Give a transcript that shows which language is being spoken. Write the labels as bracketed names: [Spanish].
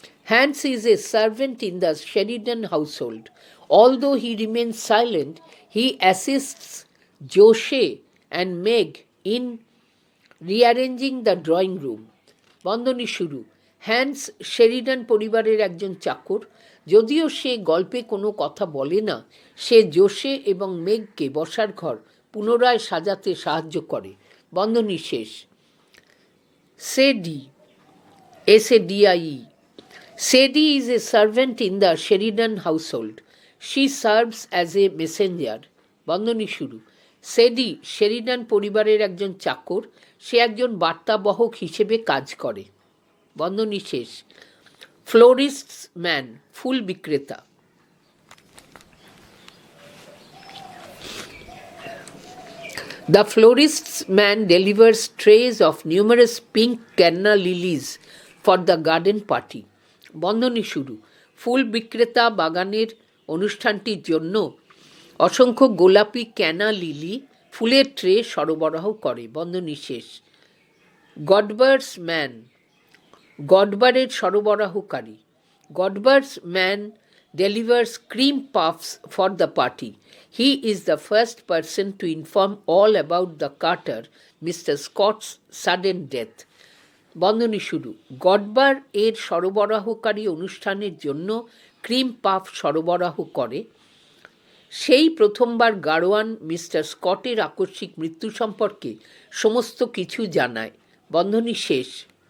[English] Hans is a servant in the Sheridan household. Although he remains silent, he assists Joshe and Meg in rearranging the drawing room. [Bangla] বন্ধনী শুরু। Hence Sheridan পরিবারের একজন চাকর। যদিও সে গল্পে কোনো কথা বলে না, সে জোশে এবং মেগকে বসার ঘর পুনরায় সাজাতে সাহায্য করে। বন্ধনী শেষ। সেডি, SADIE. [English] Sadie is a servant in the Sheridan household. She serves as a messenger. [Bangla] বন্ধনী শুরু। সেডি শেরিডান পরিবারের একজন চাকর। সে একজন বার্তাবহক হিসেবে কাজ করে। বন্ধনী শেষ। ফ্লোরিস্টস ম্যান, ফুল বিক্রেতা। [English] The florist's man delivers trays of numerous pink canna lilies for the garden party. [Bangla] বন্ধনী শুরু। ফুল বিক্রেতা বাগানের অনুষ্ঠানটির জন্য অসংখ্য গোলাপি ক্যানা লিলি ফুলের ট্রে সরবরাহ করে। বন্ধনী শেষ। গডবার্স ম্যান, গডবারের সরবরাহকারী। [English] Godber's man delivers cream puffs for the party. He is the first person to inform all about the carter, Mr. Scott's sudden death. [Bangla] বন্ধনী শুরু। গডবার এর সরবরাহকারী অনুষ্ঠানের জন্য ক্রিম পাফ সরবরাহ করে। সেই প্রথমবার গাড়োয়ান মিস্টার স্কটের আকস্মিক মৃত্যু সম্পর্কে সমস্ত কিছু জানায়। বন্ধনী শেষ।